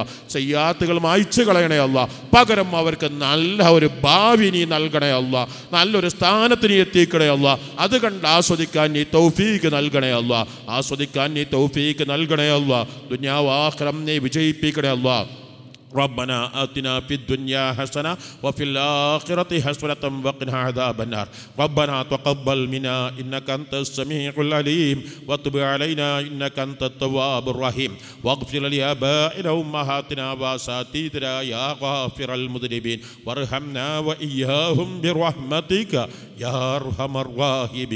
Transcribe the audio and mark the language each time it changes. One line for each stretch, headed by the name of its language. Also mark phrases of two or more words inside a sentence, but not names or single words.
Malayalam: സയ്യാത്തുകൾ മായ്ച്ചു കളയണേ അല്ലാ. പകരം അവർക്ക് നല്ല ഒരു ഭാവി നീ നൽകണേ അല്ലാ. നല്ലൊരു സ്ഥാനത്ത് നീ എത്തിക്കണേ അല്ലാ. അത് കണ്ട് ആസ്വദിക്കാൻ നീ തൗഫീക്ക് നൽകണേ അല്ലാ. ആസ്വദിക്കാൻ നീ തൗഫീക്ക് നൽകണേ അല്ലാ. ദുനിയാവാഖിറം നീ വിജയിപ്പിക്കണേ അല്ലാ.
Arabic: ربنا آتنا في الدنيا حسنة وفي الآخرة حسنة وقنا عذاب النار. ربنا تقبل منا إنك أنت السميع العليم وتب علينا إنك أنت التواب الرحيم واغفر لآبائنا وأمهاتنا وأساتذتنا يا غافر المذنبين وارحمنا وإياهم برحمتك يا أرحم الراحمين.